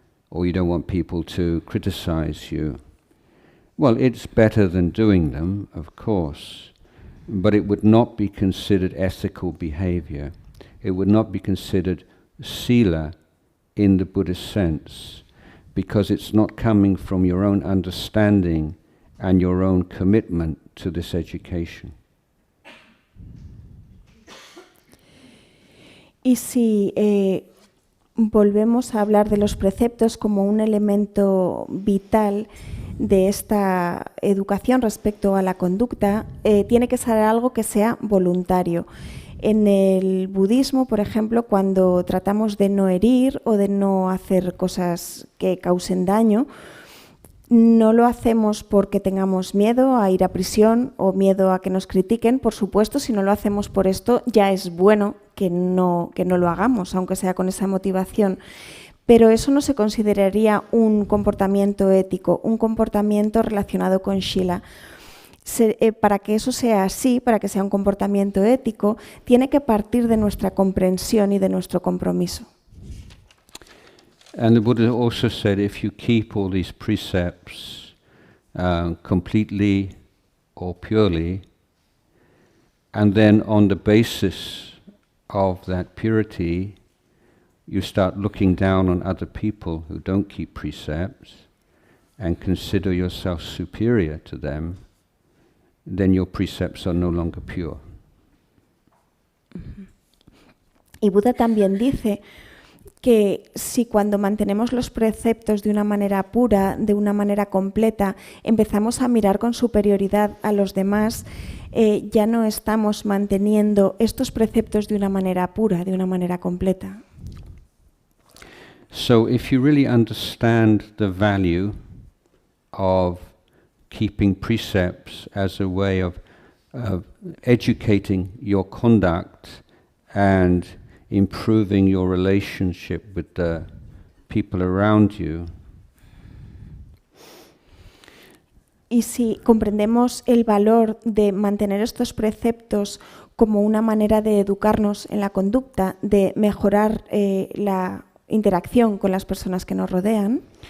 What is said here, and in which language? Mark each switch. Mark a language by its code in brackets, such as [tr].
[en] or you don't want people to criticize you. Well, it's better than doing them, of course, but it would not be considered ethical behavior. It would not be considered sila in the Buddhist sense, because it's not coming from your own understanding and your own commitment to this education. [es] Y si volvemos a hablar de los preceptos como un elemento vital de esta educación respecto a la conducta, tiene que ser algo que sea voluntario. En el budismo, por ejemplo, cuando tratamos de no herir o de no hacer cosas que causen daño, no lo hacemos porque tengamos miedo a ir a prisión o miedo a que nos critiquen, por supuesto. Si no lo hacemos por esto, ya es bueno que no lo hagamos, aunque sea con esa motivación. Pero eso no se consideraría un comportamiento ético, un comportamiento relacionado con Shila. Para que eso sea así, para que sea un comportamiento ético, tiene que partir de nuestra comprensión y de nuestro compromiso. [en] And the Buddha also said, if you keep all these precepts completely or purely, and then on the basis of that purity, you start looking down on other people who don't keep precepts and consider yourself superior to them, then your precepts are no longer pure. [es] Y Buda también dice que si cuando mantenemos los preceptos de una manera pura, de una manera completa, empezamos a mirar con superioridad a los demás, ya no estamos manteniendo estos preceptos de una manera pura, de una manera completa. [en] So if you really understand the value of keeping precepts as a way of educating your conduct and improving your relationship with the people around you. [es] Y si comprendemos el valor de mantener estos preceptos como una manera de educarnos en la conducta, de mejorar la interacción con las personas que nos rodean,